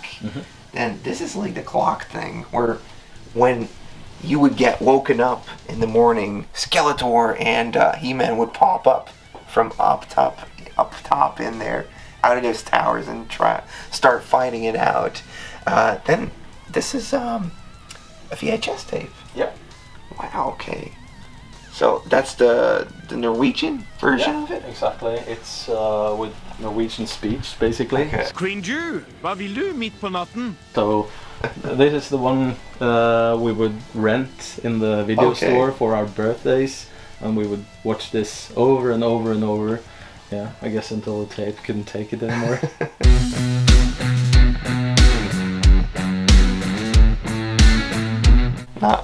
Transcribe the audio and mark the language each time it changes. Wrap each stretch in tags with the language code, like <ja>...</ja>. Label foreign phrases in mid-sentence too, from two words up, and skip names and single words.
<en>And this is like the clock thing where when you would get woken up in the morning, Skeletor and He-Man would pop up from up top in there, out of those towers and start fighting it out. Then this is a VHS tape. Yep. Wow, okay. So that's the Norwegian version of it? Exactly. It's with Norwegian speech, basically. Okay.</en> <no>Kvinju, hva vil du midt på natten?</no> <en>So this is the one we would rent in the video store for our birthdays, and we would watch this over and over and over. Yeah, I guess until the tape couldn't take it anymore. Not.</en>